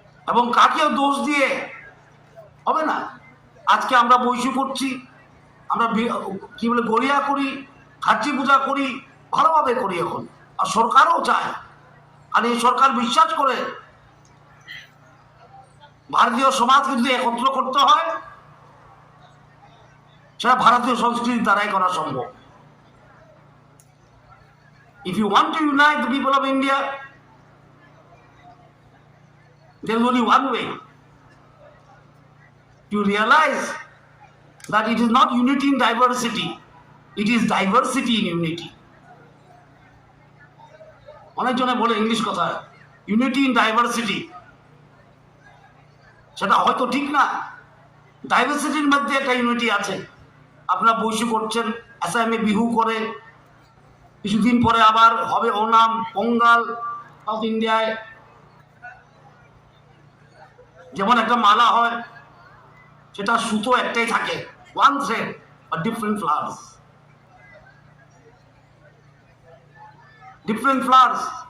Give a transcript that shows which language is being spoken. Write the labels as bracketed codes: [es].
[bn] এবং কাকেও দোষ দিয়ে হবে না। আজকে আমরা বৈশু করছি, আমরা কি বলে গরিয়া করি, খাচ্চি পূজা করি, ভালোভাবে করি এখন, আর সরকারও চায়। আর এই সরকার বিশ্বাস করে ভারতীয় সমাজকে যদি একত্র করতে হয়, সেটা ভারতীয় সংস্কৃতির দ্বারাই করা সম্ভব। [en] If you want to unite the people of India, there is only one way. You realize that it is not unity in diversity, it is diversity in unity. [bn] অনেকজনে বলে ইংলিশ কথা, ইউনিটি ইন ডাইভার্সিটি, সেটা হয়তো ঠিক না। ডাইভার্সিটির মধ্যে একটা unity আছে। আপনারা বৈশু করছেন, আসামে বিহু করে, কিছুদিন পরে আবার হবে ওনাম, পোঙ্গাল। সাউথ ইন্ডিয়ায় যেমন একটা মালা হয়, সেটা সুতো একটাই থাকে, ওয়ান থ্রেড আর ডিফারেন্ট ফ্লাওয়ার্স, ডিফারেন্ট ফ্লাওয়ার্স।